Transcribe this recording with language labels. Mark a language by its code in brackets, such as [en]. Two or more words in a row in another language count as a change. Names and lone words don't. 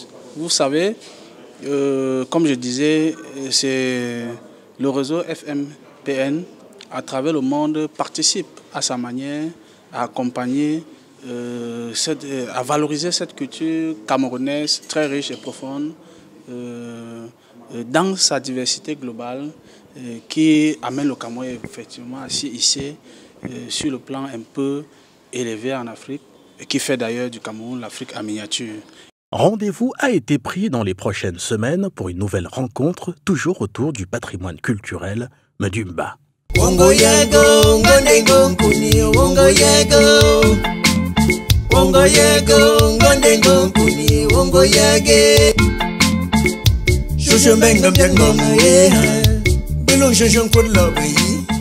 [fr] Vous savez, comme je disais, c'est le réseau FMPN à travers le monde participe à sa manière à accompagner, à valoriser cette culture camerounaise très riche et profonde dans sa diversité globale qui amène le Cameroun effectivement à s'y hisser sur le plan un peu élevé en Afrique et qui fait d'ailleurs du Cameroun l'Afrique en miniature. Rendez-vous a été pris dans les prochaines semaines pour une nouvelle rencontre, toujours autour du patrimoine culturel Medumba. [byv] Wongo yego, ngondengo nkuni, wongo yego. Wongo yego, ngondengo nkuni, wongo yege. Shusho mbengam jangom ye, bilung shusho kudlo bayi.